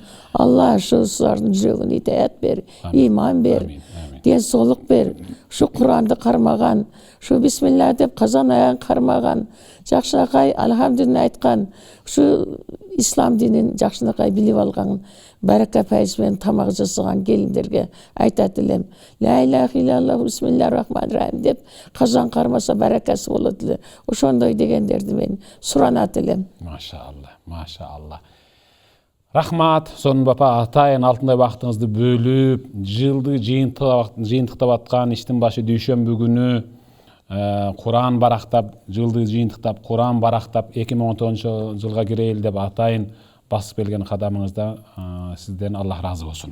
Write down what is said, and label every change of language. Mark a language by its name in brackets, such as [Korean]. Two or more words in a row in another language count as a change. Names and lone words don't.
[Kyrgyz] Алла ушулардын жүрөгүнө итаят бер, иман бер, ден соолук бер. Ушу Кур'анды кармаган, ушу бисмилла деп казан аягын кармаган, жакшынакай алхамдулилlah айткан, ушу ислам динин жакшынакай билип алган, барака пайыз менен тамак жасаган келиндерге айтат элем. [Arabic] لا إله إلا الله بسم الله الرحمن الرحيم [Kyrgyz] деп казан кармаса баракасы болот эле. Ошондой дегендерди мен суранат элем. Машаалла. Рахмат, сонун бапа атайын алтындай убактыңызды бөлүп, жылды жыйынтыктап аткан иштин башы дүйшөмбү күнү Кур'ан барактап, жылды жыйынтыктап, Кур'ан барактап 2019 жылга кирейли деп атайын басып келген кадамыңызда сизден Аллах разы болсун.